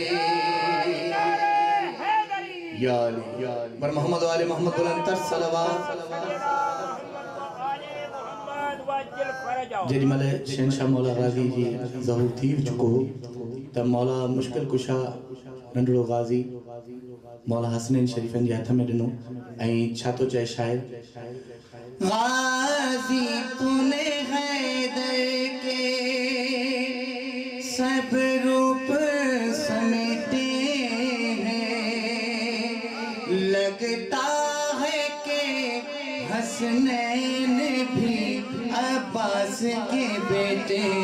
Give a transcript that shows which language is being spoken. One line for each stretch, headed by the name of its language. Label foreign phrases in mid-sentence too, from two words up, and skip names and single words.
Urdu: یا علی بر محمد وآل محمد بلند تر صلوات،
Sindhi: جیڑی ملے شہنشاہ مولا غازی جی ظہور تھی چکو تب مولا مشکل کشا ننڈڑو غازی مولا حسنین شریفین جی ہتھ میں ڈنو ऐं छा तो चए शायर
Urdu: غازی तूने حیدر کے سب روپ سمیٹے ہیں، لگتا ہے کہ حسنین بھی عباس کے بیٹے